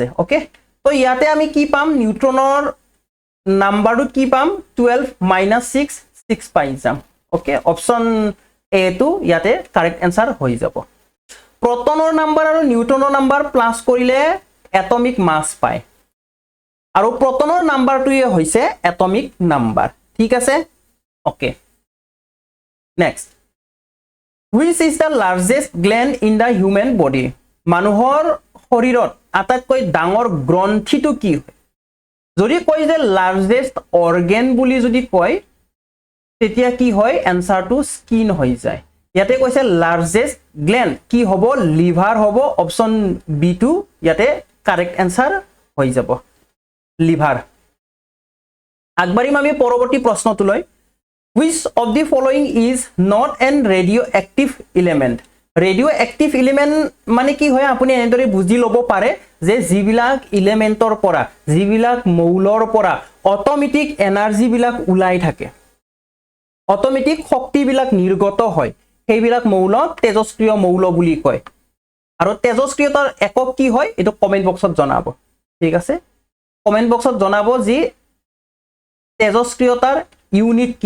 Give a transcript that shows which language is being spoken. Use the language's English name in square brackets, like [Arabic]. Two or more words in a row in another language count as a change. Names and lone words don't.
[Assamese] ওকে তো ইয়াতে আমি কি পাম [English] neutron number [Assamese] কি পাম 12 - 6 6 পাই যাম ওকে [English] option A [Assamese] টু ইয়াতে [English] correct answer [Assamese] হৈ যাব [English] proton number [Assamese] আৰু [English] neutron number [Assamese] প্লাস কৰিলে [English] atomic mass [Assamese] পায় আৰু [English] proton number [Assamese] হৈছে এটমিক নাম্বাৰ ঠিক আছে [English] okay next which is the largest gland in the human body [Assamese] মানুহৰ শৰীৰত আটাইতকৈ ডাঙৰ গ্ৰন্থিটো কি হয় যদি কয় যে [English] largest organ [Assamese] বুলি যদি কয় তেতিয়া কি হয় [English] answer skin [Assamese] হৈ যায় ইয়াতে কৈছে [English] largest gland [Assamese] কি হ'ব লিভাৰ হ'ব [English] option B [Assamese] টু ইয়াতে [English] correct answer [Assamese] হৈ যাব লিভাৰ আগবাৰিম আমি পৰৱৰ্তী প্ৰশ্নটোলৈ [English] which of the following is not an radioactive element [Assamese] radioactive element মানে কি হয় আপুনি এনেদৰে বুজি লব পাৰে যে যিবিলাক এলিমেন্টৰ পৰা যিবিলাক মৌলৰ পৰা [English] automatic energy [Assamese] বিলাক উলাই থাকে অটোমেটিক শক্তি বিলাক নিৰ্গত হয় সেইবিলাক মৌলক তেজস্ক্ৰিয় মৌল বুলি কয় আৰু তেজস্ক্ৰিয়তাৰ একক কি হয় এটো [English] comment box [Assamese] জনাব ঠিক আছে [English] comment box [Assamese] জনাব যে তেজস্ক্ৰিয়তাৰ ইউনিট কি